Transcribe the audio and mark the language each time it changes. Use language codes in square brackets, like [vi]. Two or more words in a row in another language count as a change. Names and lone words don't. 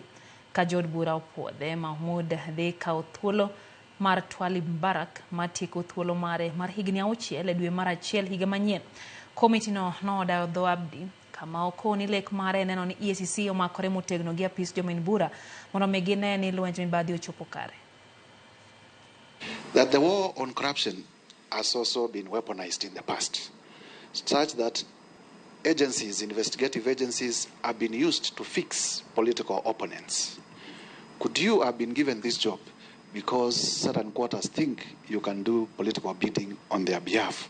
[luo] Ka jod bura opuodhe, Mohamud dhi kawo thuolo mar Twali Mbarak matieko thuolo mare mar higni 6 e dwe mar achiel higa manyien. Komiti no odayo dho Abdi kama okoni lek mare neno ni EACC omakore motegno gi apis jomin bura mondo mi gine ni lwenj mibadhi ochopo kare. [en] That the war on corruption has also been weaponized in the past, such that agencies, investigative agencies, have been used to fix political opponents. Could you have been given this job because certain quarters think you can do political bidding on their behalf?